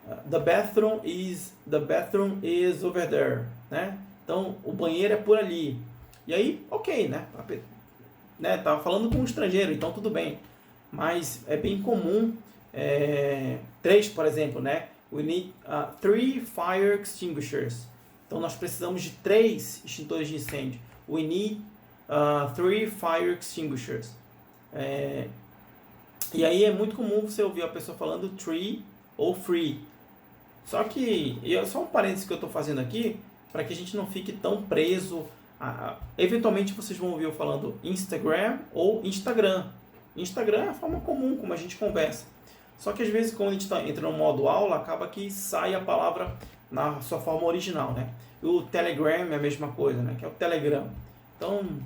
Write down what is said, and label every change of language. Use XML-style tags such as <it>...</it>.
<en>The bathroom is over there, né?</en> <pt>Então, o banheiro é por ali. E aí, ok, né? Tava falando com um estrangeiro, então tudo bem. Mas é bem comum, 3, por exemplo, né?</pt> <en>We need 3 fire extinguishers.</en> <pt>Então, nós precisamos de 3 extintores de incêndio.</pt> <en>We need 3 fire extinguishers.</en> <pt>E aí é muito comum você ouvir a pessoa falando 3 ou 3. Só que, só um parênteses que eu estou fazendo aqui, para que a gente não fique tão preso. Eventualmente vocês vão ouvir eu falando Instagram ou Instagram. Instagram é a forma comum como a gente conversa. Só que às vezes quando a gente entra no modo aula, acaba que sai a palavra na sua forma original, né? O Telegram é a mesma coisa, né? Que é o Telegram. Então,</pt>